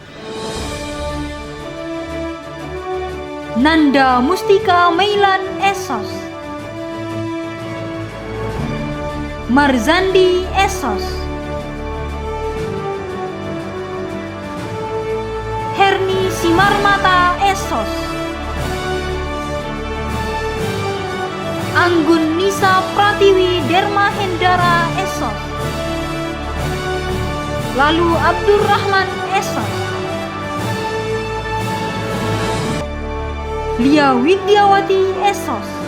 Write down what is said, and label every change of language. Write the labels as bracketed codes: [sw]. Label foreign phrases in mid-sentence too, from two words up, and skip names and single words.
[id] Nanda Mustika Mailan Esos. Marzandi Esos. Herni Simarmata Esos. Anggun Nisa Pratiwi Derma Hendara Esos. Lalu Abdurrahman Esos. Lia Widyawati Esos.